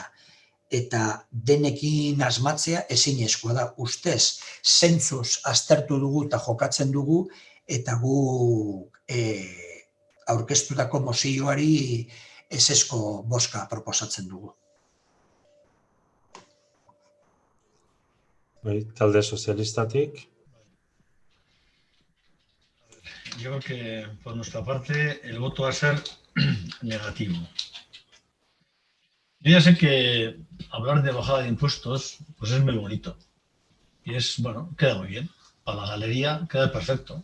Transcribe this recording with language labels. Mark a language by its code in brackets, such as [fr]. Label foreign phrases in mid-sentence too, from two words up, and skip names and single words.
[eu] Eta denekin asmatzea ezinezkoa da, ustez, zentzuz aztertu dugu eta jokatzen dugu, eta gu aurkeztutako mozioari ezezko bozka proposatzen dugu. Talde sozialistatik. [es] Yo creo que por nuestra parte el voto va a ser negativo. Yo ya sé que hablar de bajada de impuestos pues es muy bonito. Y es, bueno, queda muy bien. Para la galería queda perfecto.